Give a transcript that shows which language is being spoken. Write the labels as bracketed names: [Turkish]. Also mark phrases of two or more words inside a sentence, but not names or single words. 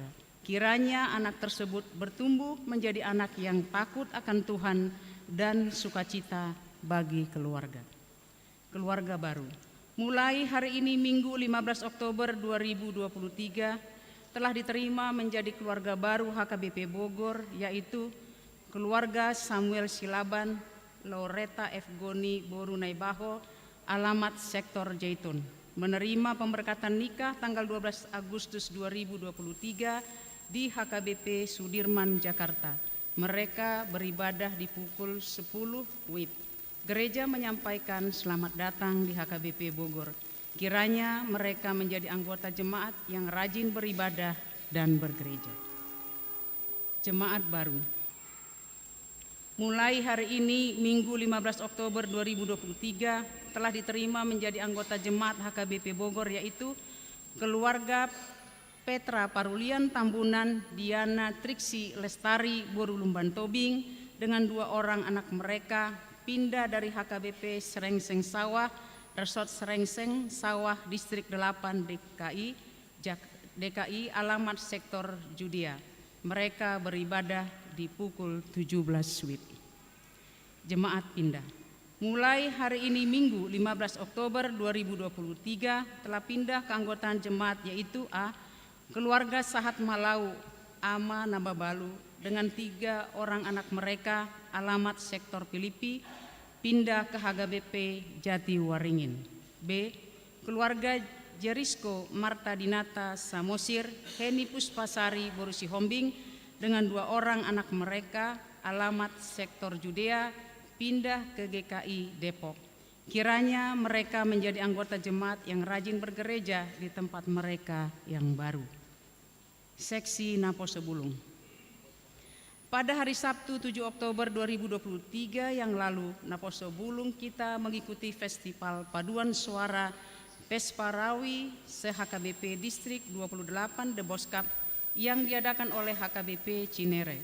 [Indonesian] Kiranya anak tersebut bertumbuh menjadi anak yang takut akan Tuhan dan sukacita bagi keluarga. Keluarga baru. Mulai hari ini Minggu 15 Oktober 2023 telah diterima menjadi keluarga baru HKBP Bogor, yaitu keluarga Samuel Silaban, Loreta F. Goni Boru Naibaho, alamat sektor Jaitun, menerima pemberkatan nikah tanggal 12 Agustus 2023 di HKBP Sudirman, Jakarta. Mereka beribadah di pukul 10 WIB. Gereja menyampaikan selamat datang di HKBP Bogor. Kiranya mereka menjadi anggota jemaat yang rajin beribadah dan bergereja. Jemaat baru. Mulai hari ini Minggu 15 Oktober 2023 telah diterima menjadi anggota jemaat HKBP Bogor, yaitu keluarga Petra Parulian Tambunan, Diana Triksi Lestari Boru Lumban Tobing dengan 2 orang anak mereka pindah dari HKBP Serengseng Sawah, Resort Serengseng Sawah Distrik 8 DKI, alamat sektor Judea. Mereka beribadah di pukul 17 WIB. Jemaat pindah. Mulai hari ini Minggu 15 Oktober 2023 telah pindah keanggotaan jemaat, yaitu A. Keluarga Sahat Malau Ama Nababalu dengan 3 orang anak mereka, alamat sektor Filipi, pindah ke HKBP Jati Waringin. B. Keluarga Jerisko Marta Dinata Samosir, Heni Puspasari Borusi Hombing dengan 2 orang anak mereka, alamat sektor Judea, pindah ke GKI Depok. Kiranya mereka menjadi anggota jemaat yang rajin bergereja di tempat mereka yang baru. Seksi Naposo Bulung. Pada hari Sabtu 7 Oktober 2023 yang lalu, Naposo Bulung kita mengikuti Festival Paduan Suara Pesparawi se-HKBP Distrik 28 The Boskap yang diadakan oleh HKBP Cinere.